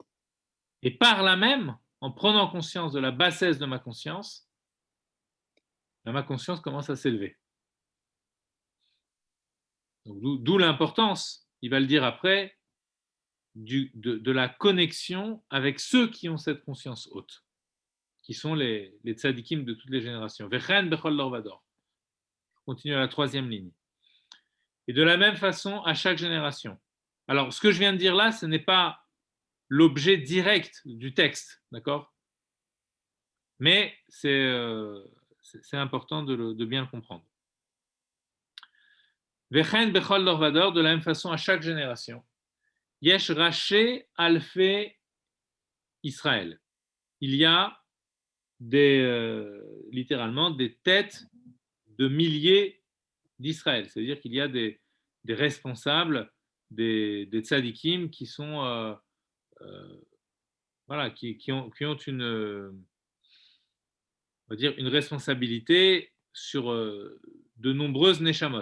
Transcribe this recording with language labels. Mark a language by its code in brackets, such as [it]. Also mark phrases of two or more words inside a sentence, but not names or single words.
[fr] et par là même, en prenant conscience de la bassesse de ma conscience, là, ma conscience commence à s'élever. D'où l'importance, il va le dire après, de la connexion avec ceux qui ont cette conscience haute, qui sont les tzadikim de toutes les générations. [he] וכן בכל דור ודור. [fr] Continue à la 3e ligne. Et de la même façon, à chaque génération. Alors, ce que je viens de dire là, ce n'est pas l'objet direct du texte, d'accord? Mais c'est important de bien le comprendre. [he] וכן בכל דור ודור, [fr] de la même façon, à chaque génération. [he] יש ראשי אלפי ישראל. [fr] Il y a littéralement des têtes de milliers d'Israël. C'est-à-dire qu'il y a des responsables, des tzadikim qui sont voilà, qui ont une, on va dire, une responsabilité sur de nombreuses neshamot.